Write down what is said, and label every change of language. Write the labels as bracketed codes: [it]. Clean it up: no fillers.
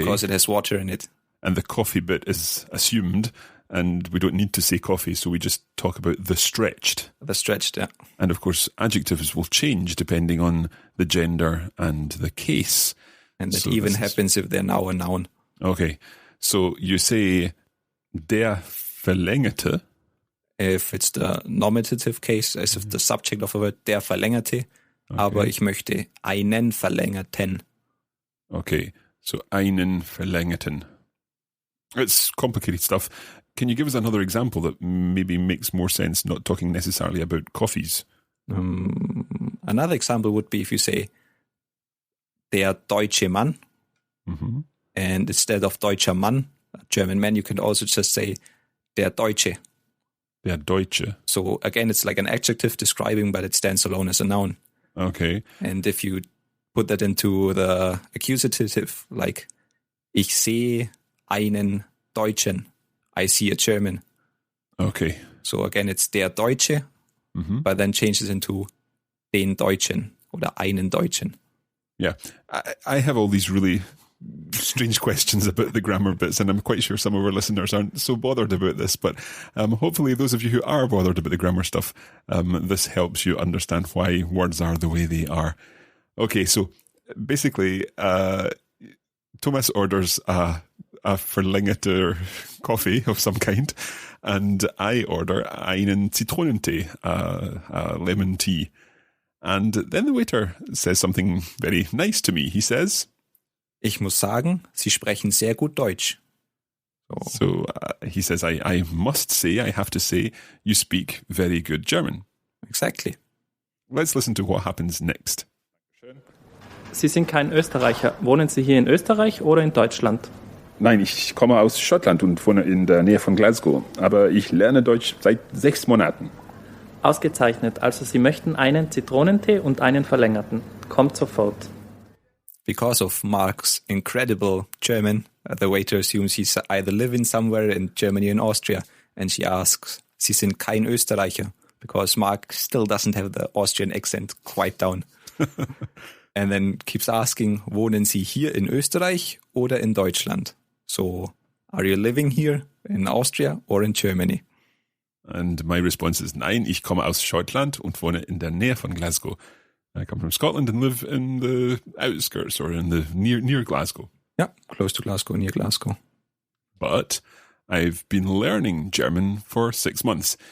[en] Because it has water in it. And the coffee bit is assumed, and we don't need to say coffee, so we just talk about the stretched. The stretched, yeah. And of course, adjectives will change depending on the gender and the case. And that even happens if they're now a noun. Okay. So you say [de] der Verlängerte. [en] If it's the nominative case, as if the subject of a word, [de] der Verlängerte. [en] Okay. [de] Aber ich möchte einen Verlängerten. [en] Okay. So [de] einen Verlängerten. [en] It's complicated stuff. Can you give us another example that maybe makes more sense, not talking necessarily about coffees? Another example would be if you say [de] der deutsche Mann, [en] and instead of [de] deutscher Mann, [en] German man, you can also just say [de] der Deutsche. Der Deutsche. [en] So again, it's like an adjective describing, but it stands alone as a noun. Okay. And if you put that into the accusative, like [de] ich sehe einen Deutschen, [en] I see a German. Okay. So again, it's [de] der Deutsche, [en] but then changes into [de] den Deutschen oder einen Deutschen. [en] Yeah, I have all these really strange questions about the grammar bits, and I'm quite sure some of our listeners aren't so bothered about this, but hopefully those of you who are bothered about the grammar stuff, this helps you understand why words are the way they are. Okay, so basically, Thomas orders a Verlängerte coffee of some kind, and I order [de] einen Zitronentee, [en] a lemon tea. And then the waiter says something very nice to me. He says, [de] ich muss sagen, Sie sprechen sehr gut Deutsch. [en] So he says, I must say, I have to say, you speak very good German. Exactly. Let's listen to what happens next. [de] Sie sind kein Österreicher. Wohnen Sie hier in Österreich oder in Deutschland? Nein, ich komme aus Schottland und wohne in der Nähe von Glasgow. Aber ich lerne Deutsch seit 6 Monaten. Ausgezeichnet. Also Sie möchten einen Zitronentee und einen verlängerten. Kommt sofort. [en] Because of Mark's incredible German, the waiter assumes he's either living somewhere in Germany or in Austria. And she asks, [de] Sie sind kein Österreicher. [en] Because Mark still doesn't have the Austrian accent quite down. And then keeps asking, [de] wohnen Sie hier in Österreich oder in Deutschland? [en] So, are you living here in Austria or in Germany? And my response is, [de] nein, ich komme aus Schottland und wohne in der Nähe von Glasgow. [en] I come from Scotland and live in the outskirts or in the near Glasgow. Yeah, close to Glasgow, near Glasgow. But I've been learning German for 6 months.